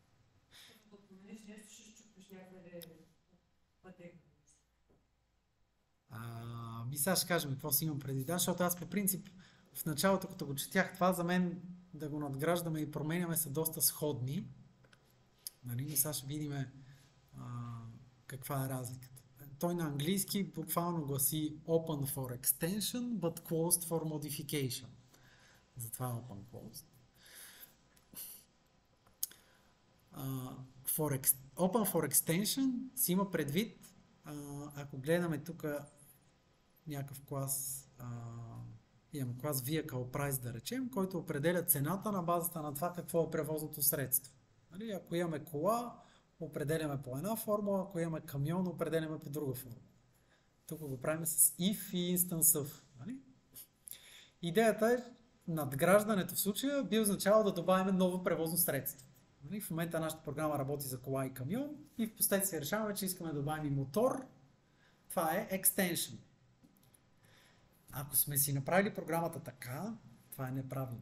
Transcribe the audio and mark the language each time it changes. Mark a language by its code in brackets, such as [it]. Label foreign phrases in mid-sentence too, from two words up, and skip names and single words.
[bg] Сега ще кажем какво си имам преди. Да, защото аз по принцип в началото, като го четях, това за мен да го надграждаме и променяме са доста сходни. Нали? Но сега ще видим каква е разликата. Той на английски буквално гласи [en] Open for extension, but closed for modification. [bg] Затова е [en] Open closed. Open for extension [bg] си има предвид, ако гледаме тук някакъв клас, имам клас Vehicle Price, да речем, който определя цената на базата на това какво е превозното средство. Нали? Ако имаме кола, определяме по една формула, ако имаме камион, определяме по друга формула. Тук го правим с if и [en] instance of. [bg] Нали? Идеята е, надграждането в случая би означавало да добавим ново превозно средство. Нали? В момента нашата програма работи за кола и камион и в последствие решаваме, че искаме да добавим и мотор. Това е extension. Ако сме си направили програмата така, това е неправилно.